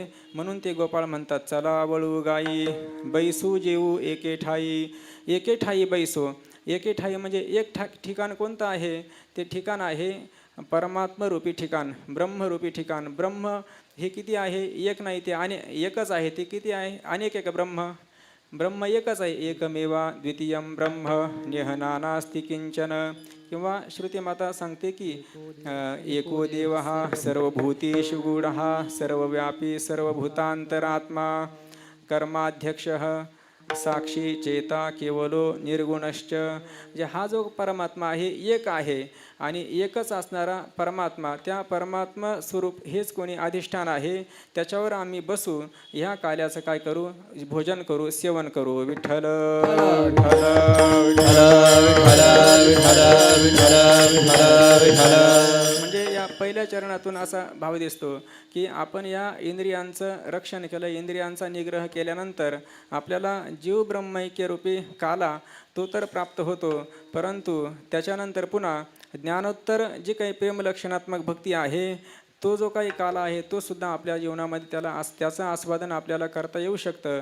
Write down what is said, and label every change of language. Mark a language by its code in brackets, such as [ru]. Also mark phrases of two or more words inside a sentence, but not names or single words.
[mr] म्हणून ते गोपाळ म्हणतात, चला वळू गायी बैसू जेऊ एके ठाई. एके ठाई बैसो. एके ठाई म्हणजे एक ठिकाण कोणतं आहे, ते ठिकाण आहे परमात्मरूपी ठिकाण, ब्रह्मरूपी ठिकाण. ब्रह्म हे किती आहे, एक नाही, ते एकच आहे. ते किती आहे, अनेक एक ब्रह्म. ब्रह्म एकच आहे. [sa] एकमेवा द्वितीयं ब्रह्म नेहनानास्ति किंचन. [mr] किंवा श्रुतिमाता सांगते की [sa] एको देवः सर्वभूतेषु गूढः सर्वव्यापी सर्वभूतांतरात्मा कर्माध्यक्षः साक्षी चेता केवलो निर्गुणश्च. [mr] म्हणजे हा जो परमात्मा आहे एक आहे आणि एकच असणारा परमात्मा, त्या परमात्मा स्वरूप हेच कोणी अधिष्ठान आहे. त्याच्यावर आम्ही बसू, ह्या काल्याचं काय करू, भोजन करू, सेवन करू. विठ्ठल म्हणजे या पहिल्या चरणातून असा भाव दिसतो की आपण या इंद्रियांचं रक्षण केलं, इंद्रियांचा निग्रह केल्यानंतर आपल्याला जीव ब्रह्मैक्यरूपी काला तो तर प्राप्त होतो, परंतु त्याच्यानंतर पुन्हा ज्ञानोत्तर जी काही प्रेमलक्षणात्मक भक्ती आहे तो जो काही काला आहे तो सुद्धा आपल्या जीवनामध्ये त्याचं आस्वादन आपल्याला करता येऊ शकतं.